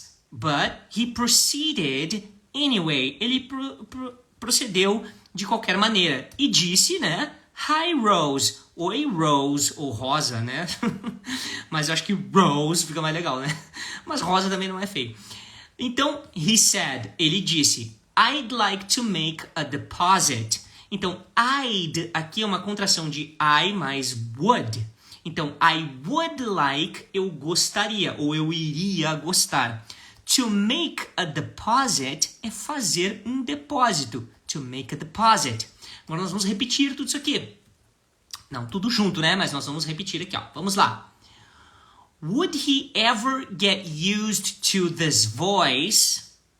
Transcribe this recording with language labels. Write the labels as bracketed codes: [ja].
[en] But he proceeded anyway. [pt] Ele procedeu de qualquer maneira. E disse, né? [en] Hi, Rose. [pt] Oi, Rose. Ou Rosa, né? Mas eu acho que Rose fica mais legal, né? Mas Rosa também não é feio. [en] Então, he said. [pt] Ele disse, [en] I'd like to make a deposit. [pt] Então, I'd aqui é uma contração de I mais would. Então, [en] I would like, [pt] eu gostaria, ou eu iria gostar. [en] To make a deposit [pt] é fazer um depósito. [en] To make a deposit. [pt] Agora nós vamos repetir tudo isso aqui. Não, tudo junto, né? Mas nós vamos repetir aqui, ó. Vamos lá. [en] Would he ever get used to this voice?